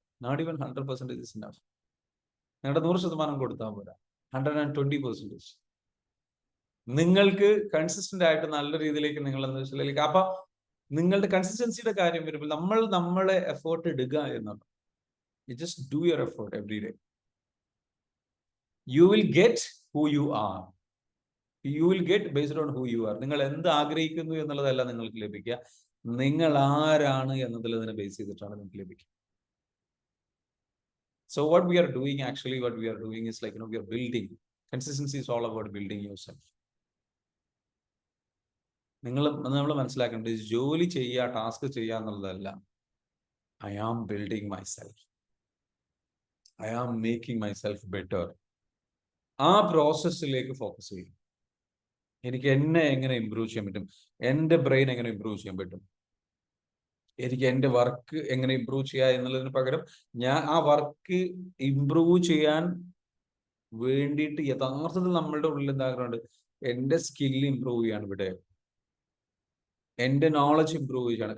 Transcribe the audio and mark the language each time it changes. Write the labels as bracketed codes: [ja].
[en] Not even 100% is enough. [ml] നിങ്ങളുടെ 100% കൊടുത്താൽ പോരാ, 120%. നിങ്ങൾക്ക് കൺസിസ്റ്റന്റ് ആയിട്ട് നല്ല രീതിയിലേക്ക് നിങ്ങൾ എന്താ വെച്ചാൽ അപ്പൊ നിങ്ങളുടെ കൺസിസ്റ്റൻസിയുടെ കാര്യം വരുമ്പോൾ നമ്മളെ എഫേർട്ട് ഇടുക എന്നാണ്. [en] You just do your effort every day. You will get who you are. You will get based on who you are. [ml] നിങ്ങൾ എന്ത് ആഗ്രഹിക്കുന്നു എന്നുള്ളതല്ല നിങ്ങൾക്ക് ലഭിക്കുക, നിങ്ങൾ ആരാണ് എന്നതിൽ അതിനെ ബേസ് ചെയ്തിട്ടാണ് നിങ്ങൾക്ക് ലഭിക്കുക. [en] So what we are doing is like, we are building. Consistency is all about building yourself. [ml] നമ്മൾ മനസ്സിലാക്കേണ്ടത് ജോലി ചെയ്യുക, ടാസ്ക് ചെയ്യുക എന്നുള്ളതല്ല. [en] I am building myself. I am making myself better. [ml] ആ പ്രോസസ്സിലേക്ക് ഫോക്കസ് ചെയ്യും. എനിക്ക് എന്നെ എങ്ങനെ ഇമ്പ്രൂവ് ചെയ്യാൻ പറ്റും, എൻ്റെ ബ്രെയിൻ എങ്ങനെ ഇമ്പ്രൂവ് ചെയ്യാൻ പറ്റും, എനിക്ക് എൻ്റെ വർക്ക് എങ്ങനെ ഇമ്പ്രൂവ് ചെയ്യുക എന്നുള്ളതിന് പകരം ഞാൻ ആ വർക്ക് ഇമ്പ്രൂവ് ചെയ്യാൻ വേണ്ടിയിട്ട് യഥാർത്ഥത്തിൽ നമ്മളുടെ ഉള്ളിൽ എന്താകുന്നുണ്ട്, എൻ്റെ സ്കില്ല് ഇമ്പ്രൂവ് ചെയ്യാണ് ഇവിടെ, എൻ്റെ നോളജ് ഇമ്പ്രൂവ് ചെയ്യാണ്.